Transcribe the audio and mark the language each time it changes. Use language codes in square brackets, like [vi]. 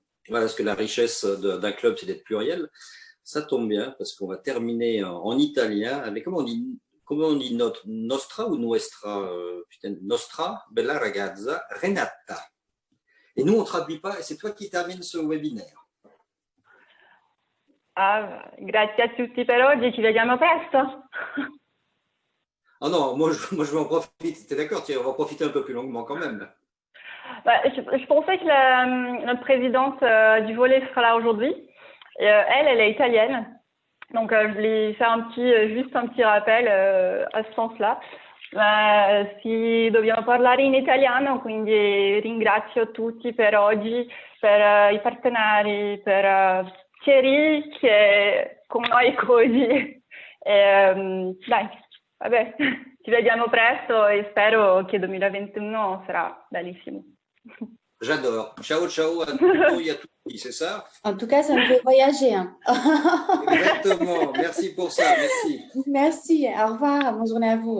[fr] Voilà, parce que la richesse d'un club, c'est d'être pluriel. Ça tombe bien, parce qu'on va terminer en italien avec, comment on dit nostra ou nuestra, [it] nostra bella ragazza [fr] Renata. Et nous, on ne traduit pas, et c'est toi qui termine ce webinaire. [it] Grazie a tutti per oggi, ci vediamo presto. [fr] Ah non, moi je vais en profiter. T'es d'accord, on va en profiter un peu plus longuement quand même. Je pensais que notre présidente du volley sera là aujourd'hui. Elle est italienne. Donc, je voulais faire juste un petit rappel à ce sens-là. [it] Si dobbiamo parlare in italiano, quindi ringrazio tutti per oggi, per I partenari, per Thierry che è con noi oggi. Dai, vabbè, ci vediamo presto e spero che 2021 sarà bellissimo. [fr] J'adore. Ciao, ciao à tous et à tous, c'est ça? En tout cas, ça me fait voyager. Hein. Exactement. Merci pour ça. Merci. Merci. Au revoir. Bonne journée à vous.